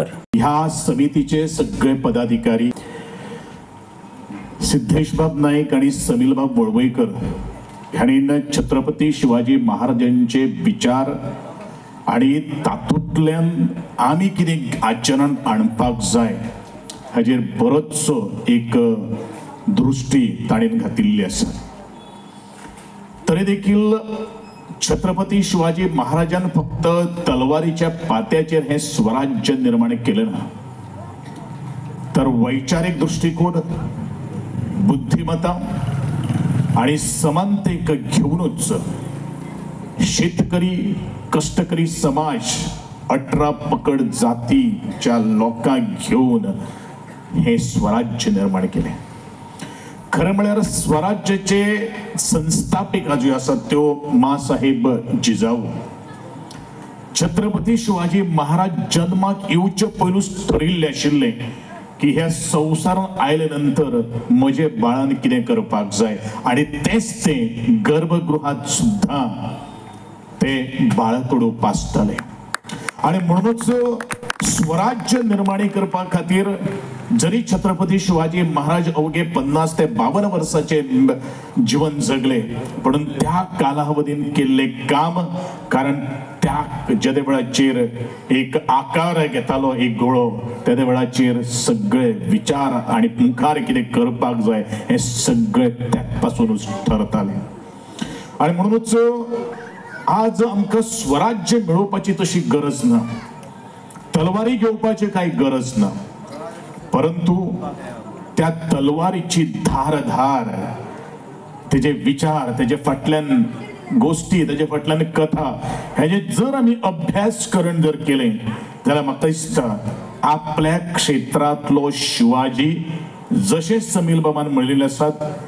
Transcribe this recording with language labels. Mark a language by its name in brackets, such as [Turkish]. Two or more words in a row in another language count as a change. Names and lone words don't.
[Konkani] ह्या समितीचे सगळे पदाधिकारी सिद्धेशबाब नाईक आणि समीरबाब वळवयकर ह्यांनी छत्रपती शिवाजी महाराजांचे विचार आणि तातूंतल्यान आमी कितें आचरणांत हाडपाक जाय हाजेर बरोचसो एक दृष्टी ताणेन घातिल्ली आसा। तरी देखील छत्रपती शिवाजी महाराजान फक्त तलवारीच्या पात्याचेर हे स्वराज्य निर्माण केलं ना, तर वैचारिक दृष्टिकोन, बुद्धिमत्ता आणि समानतेक घेऊनच शेतकरी कष्टकरी समाज 18 पकड जातीच्या लोकांक घेऊन हे स्वराज्य निर्माण केले। खरं म्हळ्यार स्वराज्याचे संस्थापिका ज्यो आसात त्यो मासाहेब जिजाऊ। छत्रपती शिवाजी महाराज जन्माक येवचे पयलूच ठरिल्ले आशिल्ले की ह्या संवसारांत आयले नंतर म्हजे बाळान कितें करपाक जाय, आणि तेच ते गर्भगृहात सुद्धा ते बाळकडू पासतले। आणि म्हणूनच स्वराज्य निर्माण करपा खातीर जरी छत्रपती शिवाजी महाराज अवघे 50 ते 52 वर्षाचे जीवन जगले, पण त्या कालावधीन केल्ले काम, कारण त्या ज्या वेळाचेर एक आकार घेतालो एक गोळो, त्या वेळाचेर सगळे विचार आणि मुखार कितें करपाक जाय हे सगळे त्यापासूनच ठरताले। आणि म्हणूनच आज आमकां स्वराज्य मेळोवपाची तशी गरज ना, तलवारी घेवपाची काही गरज ना, परंतु त्या तलवारीची धार तेजे विचार, तेजे फाटल्यान गोष्टी, तेजे फाटल्यान कथा हेजे जर आमी अभ्यास करून जर केले जाल्यार म्हाका दिसता आपल्या क्षेत्रांतलो शिवाजी जशे समीर बाबान म्हणलेले आसात